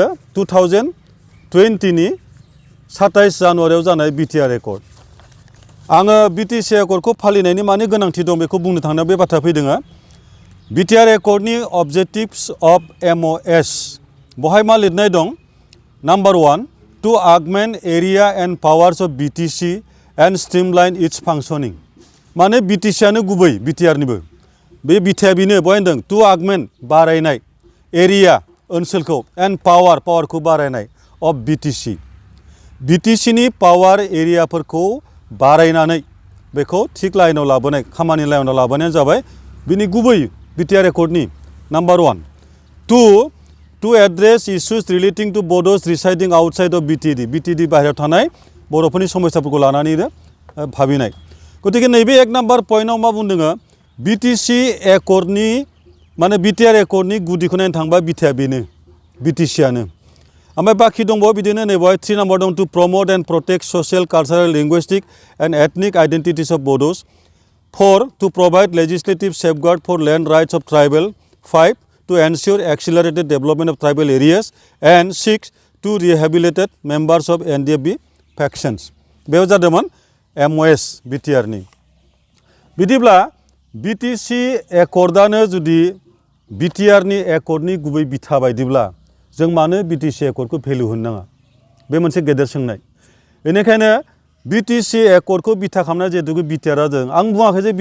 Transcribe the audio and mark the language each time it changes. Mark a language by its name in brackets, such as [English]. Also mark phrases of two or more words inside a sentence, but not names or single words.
[Bodo] 2020नि 27 जानुवारियाव जानाय BTR एकर्ड आङो BTC एकर्डखौ फालिनायनि माने गोनांथि दं बेखौ बुंनो थांनायाव बे बाथ्रा फैदों BTR एकर्डनि [English] objectives of MOS [Bodo] बहाय मा लिरनाय दं नम्बर 1 [English] to augment area and powers of BTC and streamline its functioning [Bodo] माने BTCआनो गुबै BTRनिबो बे बिथाया बेनो बहाय होनदों [English] to augment [Bodo] बारायनाय एरिया ओनसोलखौ and पावारखौ बारायनाय of BTCनि पावार एरियाफोरखौ बारायनानै बेखौ थिग लाइनाव लाबोनाय खामानि लाइनाव लाबोनायानो जाबाय बिनि गुबै BTR एकर्डनि नम्बर 1 [English] to address issues relating to Bodos residing outside of BTD [Bodo] बाहेरायाव थानाय बर'फोरनि समस्याफोरखौ लानानैनो भाबिनाय गतिके नैबे एक नाम्बार पइन्टआव मा बुंदों BTR एकर्डनि गुदिखौ नायनो थांबा बिथाया बेनो BTCआनो ओमफ्राय बाखि दंबावो बिदिनो नैबेहाय 3 नाम्बार दं [English] to promote and protect social, cultural, linguistic and ethnic identities of Bodos 4 to provide legislative safeguard for land rights of tribal 5 to ensure accelerated development of tribal areas and 6 to rehabilitate members of NDFB factions [Bodo] बेयाव जादोंमोन MOS BTRनि बिदिब्ला BTC एकर्डआनो जुदि BTRनि एकर्डनि गुबै बिथा बायदिब्ला जों मानो BTC एकर्डखौ भेलु होनो नाङा बे मोनसे गेदेर सोंनाय बेनिखायनो BTC एकर्डखौ बिथा खालामनाय जिहेतु BTRआ जों आं बुङाखै जे